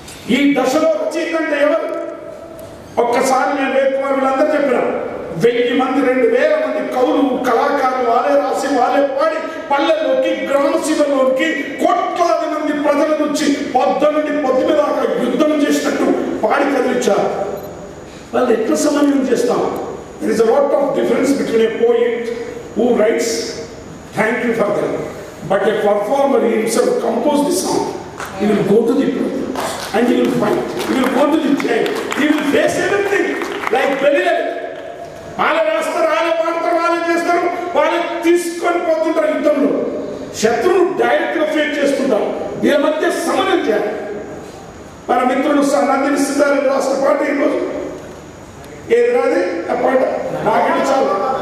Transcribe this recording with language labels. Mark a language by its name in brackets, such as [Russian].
[Telugu] ఈ దశలో రచయిత అంటే ఎవరు? ఒక్కసారి నేను వేకుమార్ వీళ్ళందరూ చెప్పినా 1000 మంది 2000 మంది కవులు కళాకారులు వాళ్ళే రాసి వాళ్ళే పాడి పల్లెల్లోకి గ్రామ సీమలోకి కోట్లాది మంది ప్రజల నుంచి పొద్దునుండి పొద్దున దాకా యుద్ధం చేసినట్టు పాడి కదిలించారు. వాళ్ళు ఎట్లా సమన్వయం చేస్తాం? [English] There is a lot of difference between a poet who writes thank you for that, but a performer himself compose the song. He will go to the problem and he will fight, he will go to the jail, he will face everything like Belila. [Telugu] వాళ్ళు రాస్తారు, వాళ్ళే పాడతారు, వాళ్ళే చేస్తారు, వాళ్ళే తీసుకొని పోతుంటారు. యుద్ధంలో శత్రువును డైరెక్ట్గా ఫేస్ చేస్తుంటారు. వీళ్ళ మధ్య సమన్వయం చేయాలి. మన మిత్రుడు నందిని సిద్ధారెడ్డి రాసిన పాట ఈరోజు ఏది రాది ఆ పాట నాకంటే చాలు.